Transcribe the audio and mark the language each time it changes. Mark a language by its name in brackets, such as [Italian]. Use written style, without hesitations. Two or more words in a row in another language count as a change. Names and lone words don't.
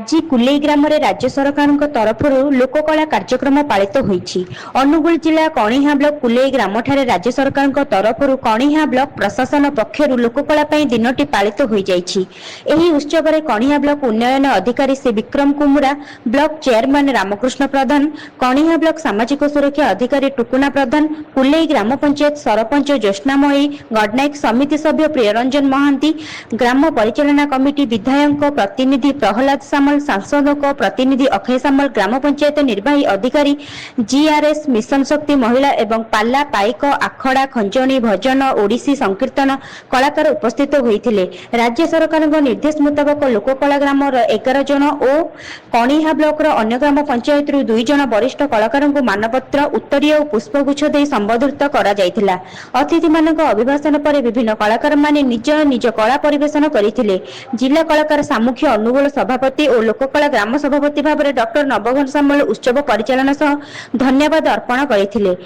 [Odia] ଆଜି କୁଲେଇ ଗ୍ରାମ ରେ ରାଜ୍ୟ ସରକାର ତରଫ ଲୋକକଳା କାର୍ଯ୍ୟକ୍ରମ ପାଳିତ ହୋଇଛି। ଅନୁଗୁଳ ଜିଲ୍ଲା କଣିହା ବ୍ଲକ କୁଲେଇ ଗ୍ରାମ ଠାରେ ରାଜ୍ୟ ସରକାର ତରଫ କଣିହା ବ୍ଲକ ପ୍ରଶାସନ ପକ୍ଷରୁ ଲୋକକଳା ପାଇଁ ଦିନଟି ପାଳିତ ହୋଇ ଯାଇଛି। ଏହି ଉତ୍ସବ ରେ କଣିହା ବ୍ଲକ ଉନ୍ନୟନ ଅଧିକାରୀ ଶ୍ରୀ ବିକ୍ରମ କୁମୁରା, [English] block chairman [Odia] ରାମକୃଷ୍ଣ ପ୍ରଧାନ, କଣିହା ବ୍ଲକ ସାମାଜିକ ସୁରକ୍ଷା ଅଧିକାରୀ ଟୁକୁନା ପ୍ରଧାନ, କୁଲେଇ ଗ୍ରାମ ପଞ୍ଚାୟତ ସରପଞ୍ଚ ଜ୍ୟୋତ୍ସ୍ନାମୟୀ ଗଡ଼ନାୟକ, ସମିତି ସଭ୍ୟ ପ୍ରିୟରଞ୍ଜନ ମହାନ୍ତି, ଗ୍ରାମ ପରିଚାଳନା କମିଟି ବିଧାୟକ ପ୍ରତିନିଧି ପ୍ରହଲ୍ଲାଦ ସାମଲ, ସାଂସଦ ପ୍ରତିନିଧି ଅକ୍ଷୟ ସାମଲ, ଗ୍ରାମ ପଞ୍ଚାୟତ ନିର୍ବାହୀ ଅଧିକାରୀ ଜିଆରଏସ ମିଶନ ଶକ୍ତି ମହିଳା ଏବଂ ପାଲା ପାଇକ ଆଖଡ଼ା ଖଞ୍ଜଣି ଭଜନ ଓଡ଼ିଶୀ ସଂକୀର୍ତ୍ତନ କଳାକାର ଉପସ୍ଥିତ ହୋଇଥିଲେ। ରାଜ୍ୟ ସରକାର ନିର୍ଦ୍ଦେଶ ମୁତାବକ ଲୋକକଳା ଗ୍ରାମ 11 ଜଣ ଓ କଣିହା ବ୍ଲକ ଅନ୍ୟ ଗ୍ରାମ ପଞ୍ଚାୟତ 2 ଜଣ ବରିଷ୍ଠ କଳାକାର ମାନପତ୍ର ଉତ୍ତରୀୟ ଓ ପୁଷ୍ପଗୁଚ୍ଛ ଦେ ସମ୍ବୋଧିତ କରା ଯାଇଥିଲା। ଅତିଥି ମାନଙ୍କ ଅଭିଭାଷଣ ପର ବିଭିନ୍ନ କଳାକାର ମାନେ ନିଜ ନିଜ କଳା ପରିବେଷଣ କରିଥିଲେ। ଜିଲ୍ଲା କଳାକାର ସାମୁଖ୍ୟ ଅନୁଗୁଳ ସଭାପତି ଓ ଲୋକକଳା ଗ୍ରାମ ସଭାପତି ଭାବ ଡକ୍ଟର ନବଘନ ସାମଲ ଉତ୍ସବ ପରିଚାଳନ ସହ ଧନ୍ୟବାଦ ଅର୍ପଣ କରିଥିଲେ।